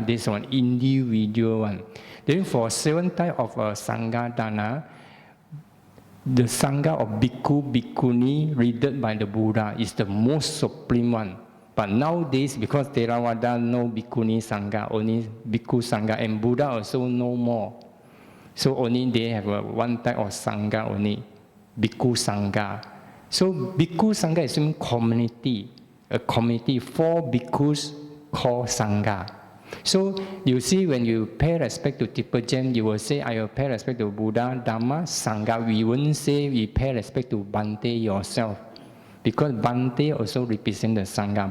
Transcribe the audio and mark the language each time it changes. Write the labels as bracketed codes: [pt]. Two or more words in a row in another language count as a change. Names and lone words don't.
[en] This one individual one. Then for 7 type of [pi] sangha dana, [en] the sangha of [pi] bhikkhu bhikkhuni [en] read by the Buddha is the most supreme one. But nowadays, because Theravada no [pi] bhikkhuni sangha, [en] only [pi] bhikkhu sangha, [en] and Buddha also no more. So only they have one type of sangha only, [pi] bhikkhu sangha. [en] So [pi] bhikkhu sangha [en] is in community. A community, 4 bhikkhus called sangha. So you see, when you pay respect to Tipajan, you will say, I will pay respect to Buddha, Dhamma, Sangha. We wouldn't say we pay respect to Bhante yourself. Because Bhante also represents the Sangha.